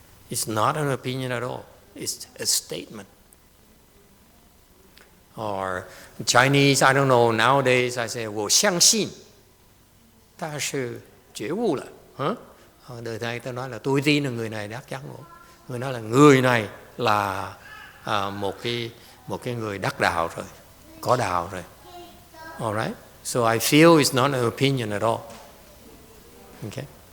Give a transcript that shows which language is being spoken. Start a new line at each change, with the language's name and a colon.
English: It's not an opinion at all. It's a statement. Or Chinese, I don't know, nowadays I say,
Chinese: 我相信他是觉悟了.
Vietnamese: Đời nay ta nói là tôi tin là người này đắc giác ngộ. Người nói là người này là một cái người đắc đạo rồi, có đạo rồi.
English: Alright? So I feel it's not an opinion at all. Okay?